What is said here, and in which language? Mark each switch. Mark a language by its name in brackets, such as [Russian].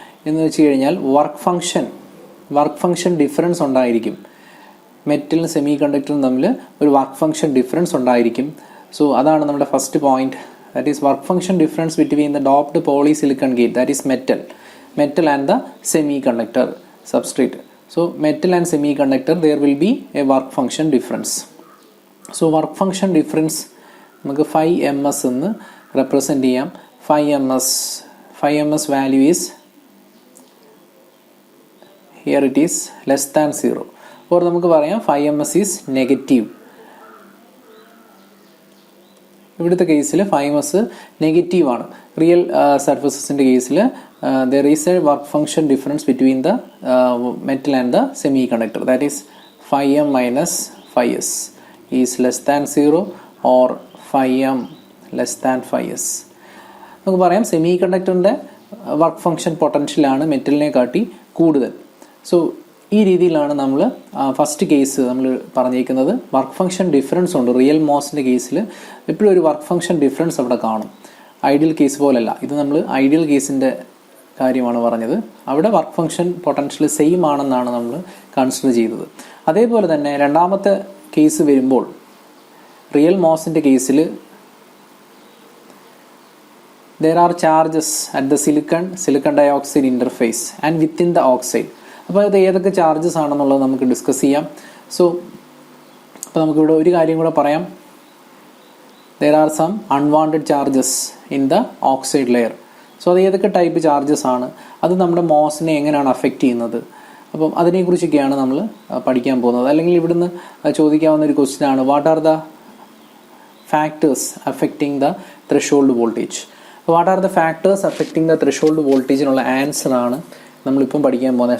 [Malayalam] എന്ന് വെച്ച് കഴിഞ്ഞാൽ വർക്ക് ഫംഗ്ഷൻ ഡിഫറൻസ് ഉണ്ടായിരിക്കും. മെറ്റലും സെമി കണ്ടക്ടറും തമ്മിൽ ഒരു വർക്ക് ഫംഗ്ഷൻ ഡിഫറൻസ് ഉണ്ടായിരിക്കും. സോ അതാണ് നമ്മുടെ first point. [English] That is work function difference between the doped polysilicon gate, that is metal and the semiconductor substrate. So metal and semiconductor, there will be a work function difference. So work function difference [Malayalam] നമുക്ക് 5ms എന്ന് represent ചെയ്യാം. [English] 5ms value is, here it is less than 0, or [Malayalam] നമുക്ക് പറയാം [English] 5ms is negative. [Malayalam] ഇവിടുത്തെ കേസിൽ 5ms negative ആണ്. Real സർഫസസിൻ്റെ കേസിൽ [English] there is a work function difference between the metal and the semiconductor, that is 5m minus 5s is less than 0 or 5m less than 5s. [Malayalam] നമുക്ക് പറയാം semi കണ്ടക്ടറിൻ്റെ work function പൊട്ടൻഷ്യലാണ് മെറ്റലിനെ കാട്ടി കൂടുതൽ. So ഈ രീതിയിലാണ് നമ്മൾ first case നമ്മൾ പറഞ്ഞിരിക്കുന്നത്. Work function difference ഉണ്ട് റിയൽ മോസിൻ്റെ കേസിൽ. എപ്പോഴും ഒരു വർക്ക് ഫംഗ്ഷൻ ഡിഫറൻസ് അവിടെ കാണും. ഐഡിയൽ കേസ് പോലല്ല. ഇത് നമ്മൾ ഐഡിയൽ കേസിൻ്റെ കാര്യമാണ് പറഞ്ഞത്. അവിടെ വർക്ക് ഫംഗ്ഷൻ പൊട്ടൻഷ്യൽ സെയിം ആണെന്നാണ് നമ്മൾ കൺസിഡർ ചെയ്തത്. അതേപോലെ തന്നെ രണ്ടാമത്തെ കേസ് വരുമ്പോൾ റിയൽ മോസിൻ്റെ കേസിൽ [English] there are charges at the silicon dioxide interface and within the oxide. [Malayalam] അപ്പോൾ അത് ഏതൊക്കെ ചാർജസ് ആണെന്നുള്ളത് നമുക്ക് ഡിസ്കസ് ചെയ്യാം. സോ അപ്പോൾ നമുക്കിവിടെ ഒരു കാര്യം കൂടെ പറയാം. [English] there are some unwanted charges in the oxide layer. [Malayalam] So അത് ഏതൊക്കെ ടൈപ്പ് ചാർജസ് ആണ്, അത് നമ്മുടെ മോസിനെ എങ്ങനെയാണ് അഫക്റ്റ് ചെയ്യുന്നത്, അപ്പം അതിനെക്കുറിച്ചൊക്കെയാണ് നമ്മൾ പഠിക്കാൻ പോകുന്നത്. അല്ലെങ്കിൽ ഇവിടുന്ന് ചോദിക്കാവുന്ന ഒരു ക്വസ്റ്റ്യൻ ആണ്, [English] What are the factors affecting the threshold voltage. What are the factors affecting [Malayalam] the threshold വോൾട്ടേജിനുള്ള ആൻസറാണ് നമ്മളിപ്പം പഠിക്കാൻ പോകുന്നത്.